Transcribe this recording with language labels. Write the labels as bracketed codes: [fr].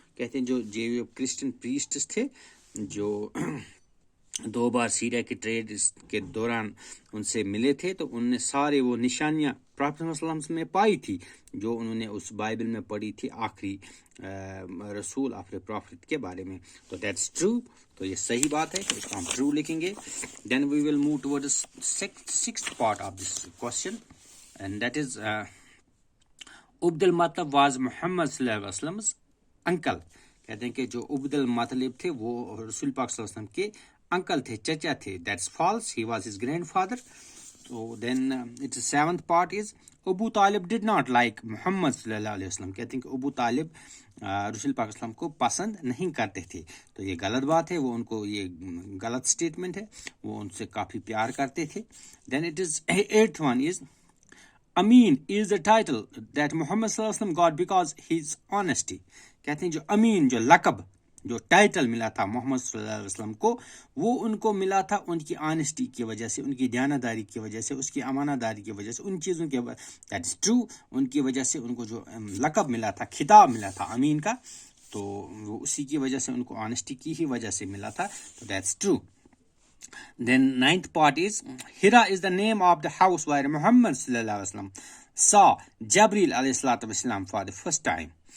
[hi] कहते हैं जो क्रिश्चियन प्रीस्ट थे, जो 2 बार सीरिया की ट्रेड के दौरान उनसे मिले थे, तो उनने सारे वो निशानियां प्रॉफेट सल्लल्लाहु अलैहि वसल्लम में पाई थी, जो उन्होंने उस बाइबल में पढ़ी थी आखिरी रसूल आखिरी प्रॉफिट के बारे में. तो [en] that's true, [hi] तो ये सही बात है, तो इसको हम ट्रू लिखेंगे. [en] Then we will move toward sixth part of this question, and that is Abdul Muttalib was Muhammad सल्लल्लाहु अलैहि वसल्लम uncle. [hi] कहते हैं कि जो उब्दुल मतलब थे वो रसूल पाक सल्लल्लाहु अलैहि वसल्लम के अंकल थे, चचा थे. [en] That's false, he was his grandfather. So then its seventh part is Abu Talib did not like Muhammad sallallahu alaihi wasallam. [hi] कहते हैं कि अबू तालिब रसूल पाक सल्लल्लाहु अलैहि वसल्लम को पसंद नहीं करते थे. तो ये गलत बात है, वो उनको ये गलत स्टेटमेंट है, वो उनसे काफ़ी प्यार करते थे. [en] Then it is eighth one is Amin is the title that Muhammad sallallahu alaihi wasallam got because his honesty. [hi] कहते हैं जो अमीन, जो लक़ब, जो टाइटल मिला था मोहम्मद सल्लल्लाहु अलैहि वसल्लम को, वो उनको मिला था उनकी ऑनेस्टी की वजह से, उनकी दयानतदारी की वजह से, उसकी अमानतदारी की वजह से, उन चीज़ों के, [en] that is true, [hi] उनकी वजह से उनको जो लक़ब मिला था, खिताब मिला था अमीन का, तो वो उसी की वजह से, उनको ऑनेस्टी की ही वजह से मिला था. [en] तो that's true. Then ninth part is Hira is the name of the house where Muhammad sallallahu alaihi wasallam saw Jibril alayhi salatu wasalam for the first time.